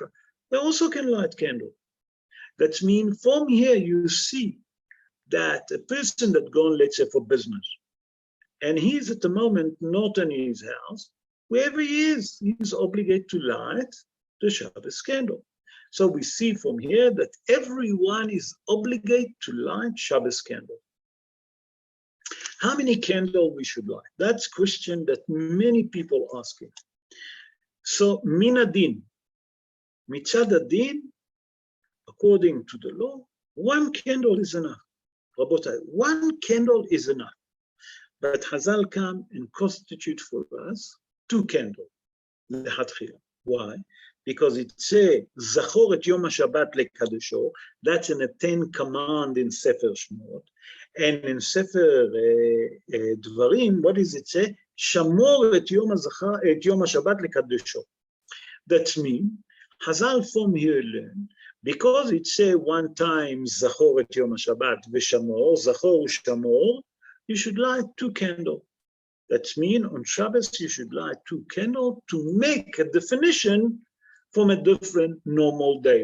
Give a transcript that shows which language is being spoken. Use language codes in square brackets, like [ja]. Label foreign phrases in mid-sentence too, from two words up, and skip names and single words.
[en] They also can light candle. That means from here you see that a person that gone, let's say, for business, and he's at the moment not in his house, wherever he is, he's obligated to light the Shabbos candle. So we see from here that everyone is obligated to light Shabbos candle. How many candles we should light? That's a question that many people asking. [he] So מן הדין מצד הדין, [en] according to the law, one candle is enough. Rabotai, one candle is enough. But Hazal come and constitute for us 2 candles. Why? Because it says, [he] זכור את יום השבת לקדשו, [en] that's in a 10 command in Sefer Shemot. And in Sefer Dvarim, what does it say? [he] שמור את יום השבת לקדשו. [en] That means, Hazal from here learn, because it says one time, [he] זכור את יום השבת ושמור, זכור ושמור, [en] you should light 2 candles. That means on Shabbos, you should light 2 candles to make a definition from a different normal day.